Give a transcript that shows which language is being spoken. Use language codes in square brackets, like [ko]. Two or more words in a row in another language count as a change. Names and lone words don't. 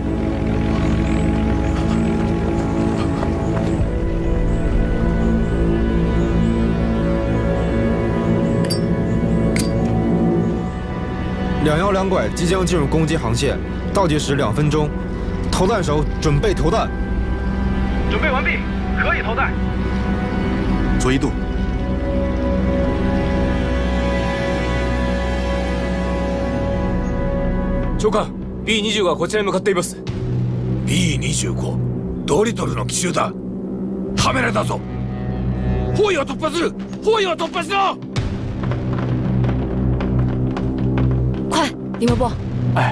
[zh] 212 拐即将进入攻击航线，倒计时2分钟，投弹手准备投弹。准备完毕，可以投弹。左1度。 [ja] 長官、B25 がこちらに向かっています。 B25、ドリトルの奇襲だ。カメラだぞ。包囲を突破する。包囲を突破しろ。 [zh] 快，李维波！哎，